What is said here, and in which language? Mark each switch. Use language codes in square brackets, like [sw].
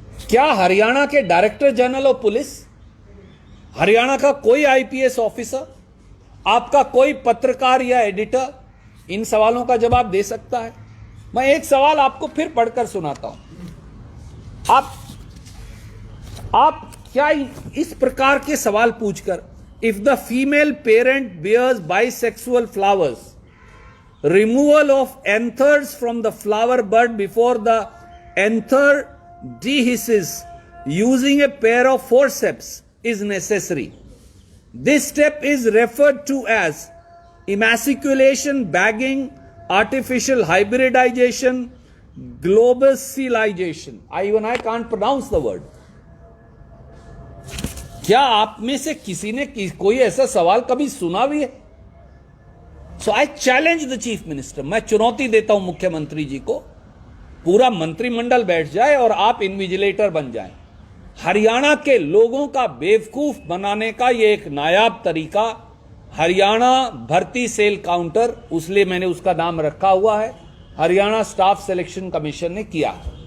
[hi] क्या हरियाणा के director general of police, Haryana का कोई आईपीएस ऑफिसर, आपका कोई पत्रकार या एडिटर इन सवालों का जवाब दे सकता है? मैं एक सवाल आपको फिर पढ़कर सुनाता हूं। आप क्या इस प्रकार के सवाल पूछकर, [en] If the female parent bears bisexual flowers, removal of anthers from the flower bud before the anther dehisces using a pair of forceps is necessary. This step is referred to as emasculation, bagging, artificial hybridization, globalization. Even I can't pronounce the word. [hi] क्या आप में से किसी ने कोई ऐसा सवाल कभी सुना भी है? [en] So I challenge the chief minister. [hi] मैं चुनौती देता हूं मुख्यमंत्री जी को, पूरा मंत्रिमंडल बैठ जाए और आप इन्विजिलेटर बन जाएं। हरियाणा के लोगों का बेवकूफ बनाने का यह एक नायाब तरीका हरियाणा भर्ती सेल काउंटर, उसलिए मैंने उसका नाम रखा हुआ है, हरियाणा स्टाफ सिलेक्शन कमीशन ने किया।